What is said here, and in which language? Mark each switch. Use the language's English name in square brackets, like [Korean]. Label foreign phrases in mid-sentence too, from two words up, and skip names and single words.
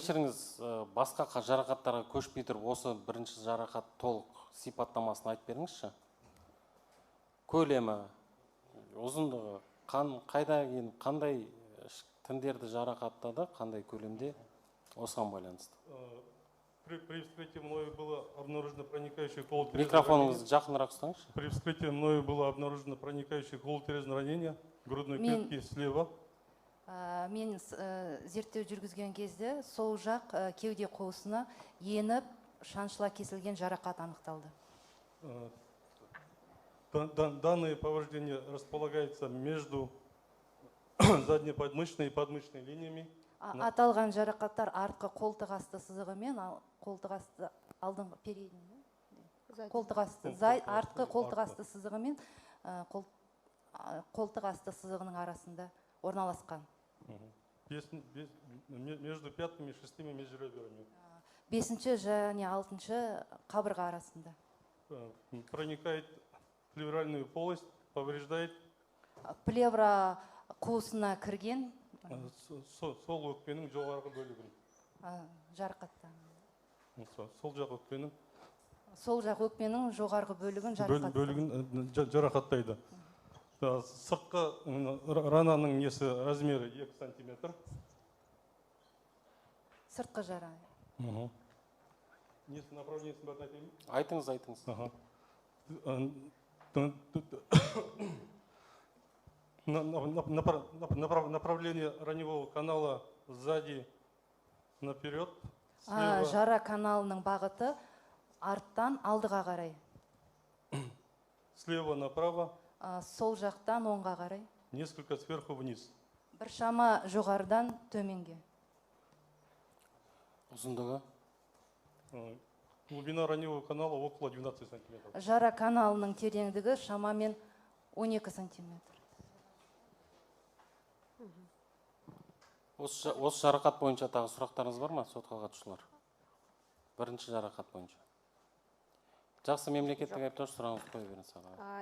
[Kazakh] Кешіріңіз, басқа жарақаттарға көшпей тұрып, осы бірінші жарақат толық сипаттамасын айтып беріңізші. Көлемі, ұзындығы, қандай тіндерді жарақаттады, қандай көлемде, осыған байланысты. [Russian] При вскрытии мною было обнаружено проникающее колото-резное [Kazakh] Микрофоныңызды жақынырақ ұстаңызшы. [Russian] При вскрытии мною было обнаружено проникающее колото-резное ранение грудной клетки слева. [Kazakh] Мен зерттеу жүргізген кезде сол жақ кеуде қуысына еніп шаншыла кесілген жарақат анықталды. [Russian] Данное повреждение располагается между заднеподмышечной и подмышечной линиями. [Kazakh] Аталған жарақаттар артқы қолтық асты сызығы мен қолтық асты алдыңғы передний, қолтық асты, артқы қолтық асты сызығы мен қолтық асты сызығының арасында орналасқан. [Russian] Между пятыми и шестыми межреберами. [Kazakh] 5-ші және 6-ші қабырға арасында. [Russian] Проникает в плевральную полость, повреждает. [Kazakh] Плевра қуысына кірген. Сол өкпенің жоғарғы бөлігін. Жарақаттан. Сол жақ өкпенің сол жақ өкпенің жоғарғы бөлігін жарақаттайды. бөлігін жарақаттайды. Сыртқы рананың несі размері 2 сантиметр. Сыртқы жара. Несі направлениесін бәрін айтайын? Айтыңыз, айтыңыз. [Russian] Направление раневого канала сзади наперед. [Kazakh] Жара каналының бағыты арттан алдыға қарай. [Russian] Слева направо. [Kazakh] Сол жақтан оңға қарай. [Russian] Несколько сверху вниз. [Kazakh] Бір шама жоғарыдан төменге. Ұзындығы? [Russian] Глубина раневого канала около 12 сантиметров. [Kazakh] Жара каналының тереңдігі шамамен 12 сантиметр. Осы жарақат бойынша тағы сұрақтарыңыз бар ма, сотқа қатысушылар? Бірінші жарақат бойынша. Жақсы, мемлекеттік айыптаушы, сұрағыңызды қоя беріңіз аға.